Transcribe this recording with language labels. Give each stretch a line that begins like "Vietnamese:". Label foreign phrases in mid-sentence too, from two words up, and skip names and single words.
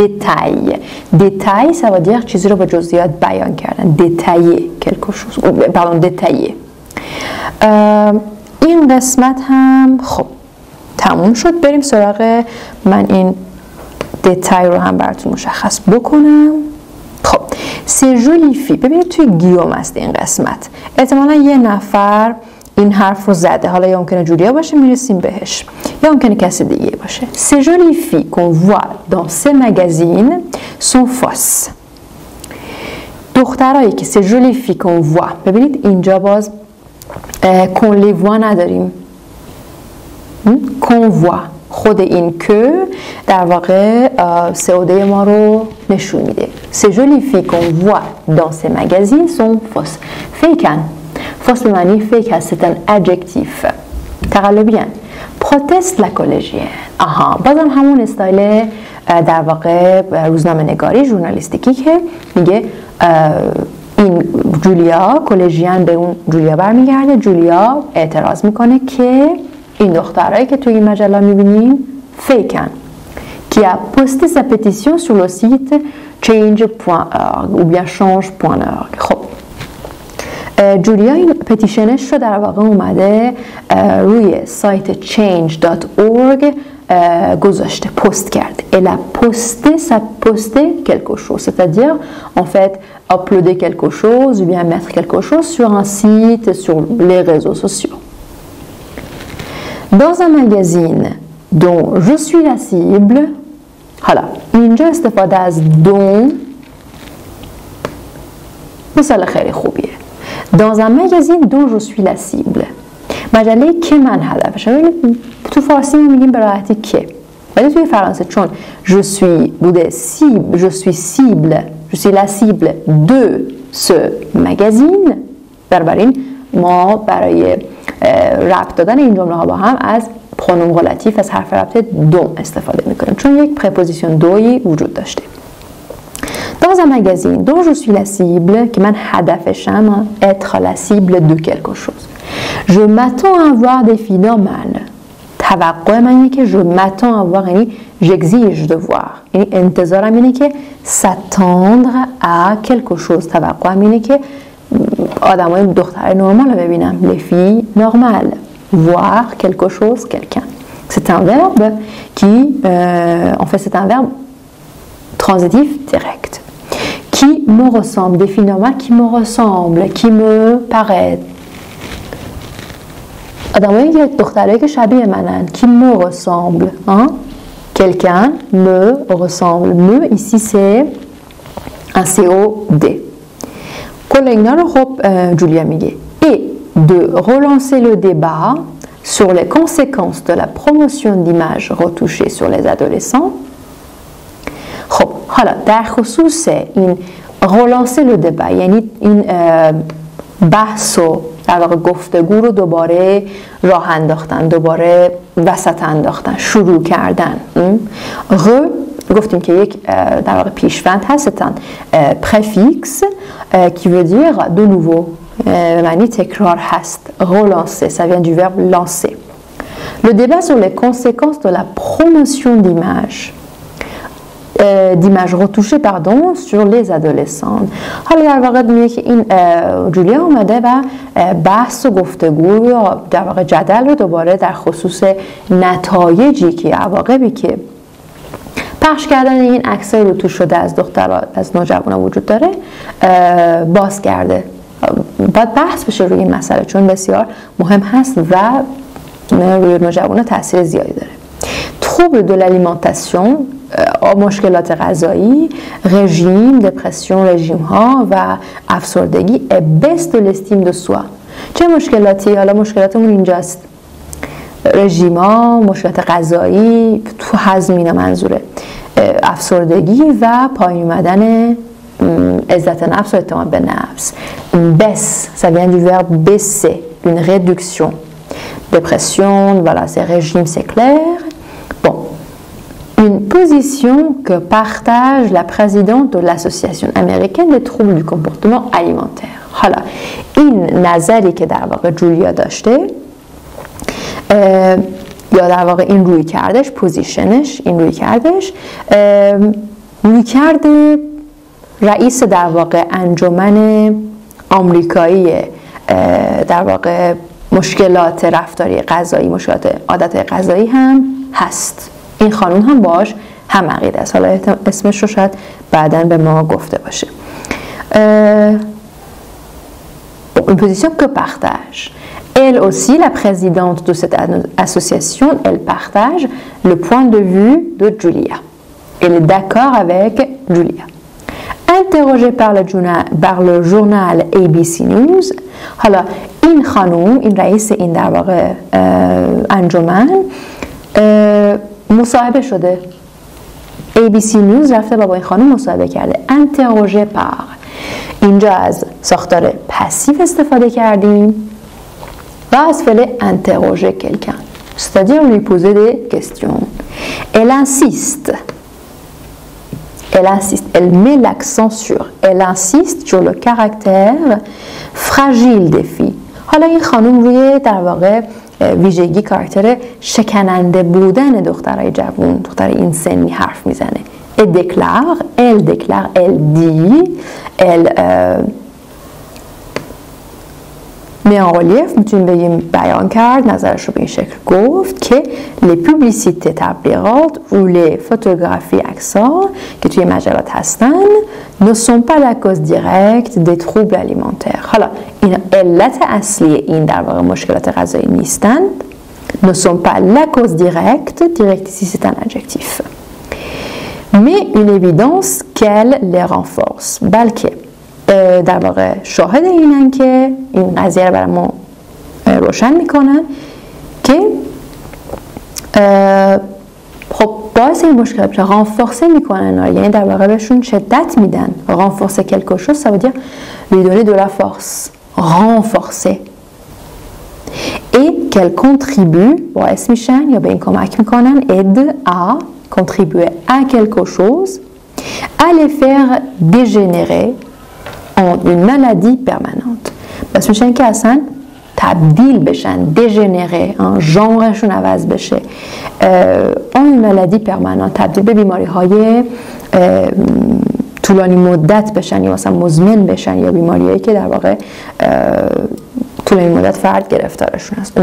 Persian: دیتای سوادیق چیزی رو با جزئیات بیان کردن. دیتایه دیتایه. این قسمت هم خب تموم شد. بریم سراغ من این دیتای رو هم براتون مشخص بکنم.
French: خب c'est joli fille.
Persian: ببینید توی گیوم است این قسمت. احتمالا یه نفر این حرف رو زده. حالا یا ممکنه جولیا باشه میرسیم بهش یا ممکنه کسی دیگه باشه.
French: ces jolies filles qu'on voit dans ces magazines sont fausses.
Persian: دخترایی که
French: ces jolies filles qu'on voit.
Persian: ببینید اینجا باز
French: qu'on les voit
Persian: نداریم.
French: qu'on voit.
Persian: خود این که در واقع سعوده ما رو نشون میده.
French: ces jolies filles qu'on voit dans ces magazines sont fausses.
Persian: فیکن. فاس به معنی فیک هست.
French: c'est un adjectif.
Persian: تقلبیان.
French: proteste la collégienne.
Persian: بازم همون استایل در واقع روزنامه نگاری ژورنالیستیکی که میگه این جولیا کالژین به اون جولیا برمیگرده. جولیا اعتراض میکنه که این دخترایی که توی این مجله میبینیم فیکن.
French: qui a posté sa pétition sur le site change.org ou bien change.org.
Persian: خب جولیا این پتیشنش رو در واقع اومده روی سایت change.org گذاشته، پست کرده.
French: Elle a posté, ça posté quelque chose, c'est-à-dire en fait uploader quelque chose ou bien mettre quelque chose sur un site, sur les réseaux sociaux. Dans un magazine dont je suis la cible.
Persian: حالا اینجا استفاده از dont مثال خیلی خوبیه.
French: Dans un magazine dont je suis la cible.
Persian: مجله که من هدفشم. تو فارسی میگیم به راحتی که. ولی توی فرانسه چون
French: je suis
Persian: بوده
French: cible je suis la cible de ce magazine
Persian: بنابراین ما برای ربط دادن این جمله ها با هم از پرونوم relatif از حرف ربط دوم استفاده میکنیم چون یک préposition دویی وجود داشته.
French: Dans un magazine dont je suis la cible,
Persian: که من هدفشم
French: être la cible de quelque chose. Je m'attends à avoir des filles normales.
Persian: توقع من اینه که
French: je m'attends à avoir یعنی j'exige de voir.
Persian: یعنی انتظارم اینه که
French: s'attendre à quelque chose.
Persian: توقعم اینه که آدمای دخترای نرمال رو ببینم.
French: Les filles normales. Voir quelque chose, quelqu'un. C'est un verbe qui, en fait, c'est un verbe transitif direct. Qui me ressemble, des filles normales qui me ressemblent, qui me paraît.
Persian: آدمایی که دخترایی که شبیه منن
French: qui me ressemble, hein? Quelqu'un me ressemble. Me ici c'est un COD.
Persian: کل اینا رو خب جولیا میگه.
French: Et de relancer le débat sur les conséquences de la promotion d'images retouchées sur les adolescents.
Persian: خب حالا در خصوص این
French: relancer le débat
Persian: یعنی این بحث و در واقع گفتگو رو دوباره راه انداختن دوباره وسط انداختن شروع کردن گفتیم که یک در واقع پیشوند هستن
French: préfixe qui veut dire de nouveau
Persian: معنی تکرار هست
French: relancer ça vient du verbe lancer le débat sur les conséquences de la promotion d'images retouchées pardon sur les adolescents
Persian: حالا در واقع میگه که این جولیا اومده و بحث و گفتگو در واقع جدل رو دوباره در خصوص نتایجی که عواقبی که پخش کردن این عکسای روتوش شده از دخترها از نوجوانا وجود داره باز کرده باید بحث بشه روی این مسئله چون بسیار مهم هست و روی نوجوانا تاثیر زیادی داره
French: trouble de l'alimentation
Persian: مشکلات غذایی رژیم دپرسیون رژیم ها و افسردگی
French: baisse de l'estime de soi
Persian: چه مشکلاتی حالا مشکلاتمون اینجاست رژیم ها مشکلات غذایی تو هضم اینا منظوره افسردگی و پایین اومدن عزت نفس و اعتماد به نفس
French: baisse ça vient du verbe baisser une réduction dépression voilà c'est régime c'est clair bon une position que partage la présidente de l'association américaine des troubles du comportement alimentaire
Persian: حالا این نظری که در واقع جولیا داشته یا در واقع این روی کردش پوزیشنش این روی کردش روی کرده رئیس در واقع انجمن آمریکایی در واقع مشکلات رفتاری غذایی مشکلات عادت غذایی هم هست این خانم هم باش هم عقیده است حالا اسمش رو شاید بعداً به ما گفته باشه
French: une position que partage elle aussi la présidente de cette association elle partage le point de vue de Julia elle est d'accord avec Julia interrogée par le journal ABC News
Persian: حالا این خانم این رئیس این در واقع انجمن مصاحبه شده ABC News رفته با این خانم مصاحبه کرده
French: interrogée par
Persian: اینجا از ساختار پسیو استفاده کردیم و از فعل
French: interroger quelqu'un c'est-à-dire lui poser des questions elle insiste elle met l'accent elle insiste sur le caractère fragile des filles
Persian: حالا این خانم روی در واقع ویژگی کاراکتر شکننده بودن دخترای جوان دختر این سنی حرف میزنه
French: elle déclare elle dit elle met en relief
Persian: میتونیم بگیم بیان کرد نظرش رو به این شکل گفت که
French: les publicités
Persian: تبلیغات
French: ou les photographies
Persian: عکس‌ها که توی مجلات هستن
French: ne sont pas la cause directe des troubles alimentaires
Persian: حالا این علت اصلی این در واقع مشکلات غذایی نیستند
French: ne sont pas la cause directe ici c'est un adjectif mais une évidence qu'elle les renforce
Persian: بلکه در واقع شاهد اینن که این قضیه رو برای ما روشن میکنن که خب باعث این مشکل بشه رانفورسه میکنن، یعنی در واقع بهشون شدت میدن.
French: رانفورسه quelque chose ça veut dire lui donner de la force, renforcer. et qu'elle contribue
Persian: باعث میشن یا به این کمک میکنن
French: aide à contribuer à quelque chose à les faire dégénérer en une maladie permanente.
Persian: باعث میشن که اصلا تبدیل بشن، دژنره، ژانرشون عوض بشه،
French: une maladie permanente,
Persian: تبدیل به بیماری های طولانی مدت بشن یا مثلا مزمن بشن یا بیماریایی که در واقع طولانی مدت فرد گرفتارشون هست.